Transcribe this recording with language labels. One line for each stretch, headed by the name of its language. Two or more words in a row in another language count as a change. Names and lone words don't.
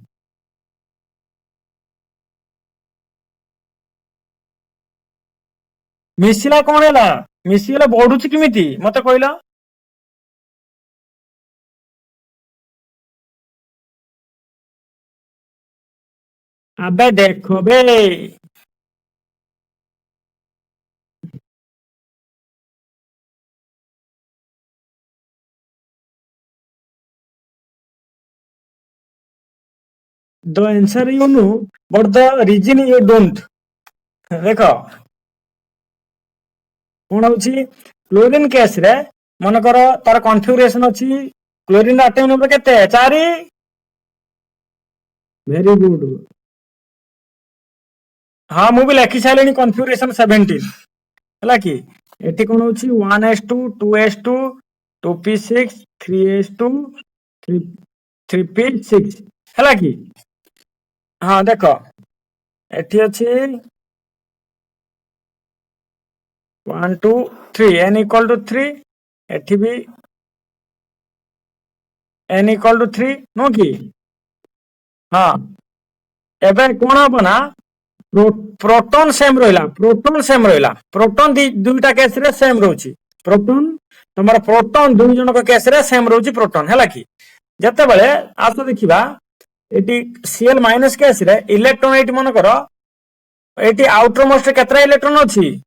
Odia: ମିଶିଲା କଣ ହେଲା? ମିଶିଗଲେ ବଢୁଛି କେମିତି ମତେ କହିଲ? ଆବେ ଦେଖ ବେ,
English: the answer you know but the reason you don't।
Odia: ଦେଖ କଣ ହଉଛି, କ୍ଲୋରିନ କେସ ରେ ମନେକର ତାର କନଫିଗୁରେସନ ଅଛି, କ୍ଲୋରିନ
English: atom number
Odia: କେତେ 4।
English: very good.
Odia: ହଁ ମୁଁ ବି ଲେଖି ସାରିଲିଣି କନଫିଗୁରେସନ 17 ହେଲା କି। ଏଠି କଣ ହଉଛି 1s2 2s2 2p6 3s2 3p6 ହେଲା କି। ହଁ ଦେଖ ଏଠି ଅଛି 1 2 3
English: n equal to 3,
Odia: ଏଠି ବି
English: n equal to 3
Odia: ନୁହଁ କି। ହଁ ଏବେ କଣ ହବ ନା,
English: proton same
Odia: ରହିଲା,
English: proton same
Odia: ରହିଲା, ପ୍ରୋଟନ ଦୁଇଟା କେସରେ ସେମ ରହୁଛି। ପ୍ରୋଟନ ତମର ପ୍ରୋଟନ ଦୁଇ ଜଣଙ୍କ କେସରେ ସେମ ରହୁଛି ପ୍ରୋଟନ ହେଲା କି। ଯେତେବେଳେ ଆସ ଦେଖିବା ଏଠି
English: Cl minus
Odia: କେସରେ ଇଲେକ୍ଟ୍ରନ ଏଇଠି ମନେକର ଏଇଠି
English: outer most
Odia: କେତେଟା ଇଲେକ୍ଟ୍ରନ ଅଛି?